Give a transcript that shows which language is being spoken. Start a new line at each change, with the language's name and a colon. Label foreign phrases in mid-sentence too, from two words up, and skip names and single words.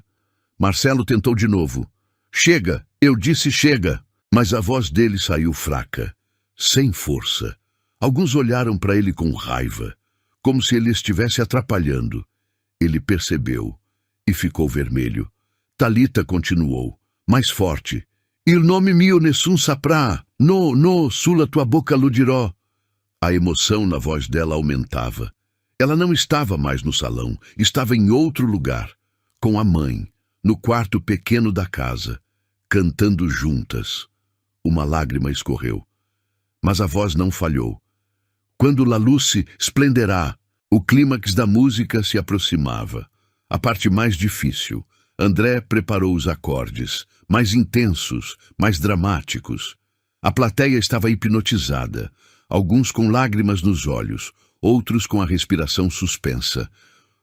Portuguese: Marcelo tentou de novo. Chega, eu disse chega. Mas a voz dele saiu fraca, sem força. Alguns olharam para ele com raiva, como se ele estivesse atrapalhando. Ele percebeu e ficou vermelho. Thalita continuou, mais forte.
Italian: Il nome mio nessun saprà. No, sulla tua boca lo dirò.
Portuguese: A emoção na voz dela aumentava. Ela não estava mais no salão, estava em outro lugar, com a mãe, no quarto pequeno da casa, cantando juntas. Uma lágrima escorreu. Mas a voz não falhou.
Italian: Quando la luce splenderà,
Portuguese: o clímax da música se aproximava. A parte mais difícil. André preparou os acordes, mais intensos, mais dramáticos. A plateia estava hipnotizada. Alguns com lágrimas nos olhos, outros com a respiração suspensa.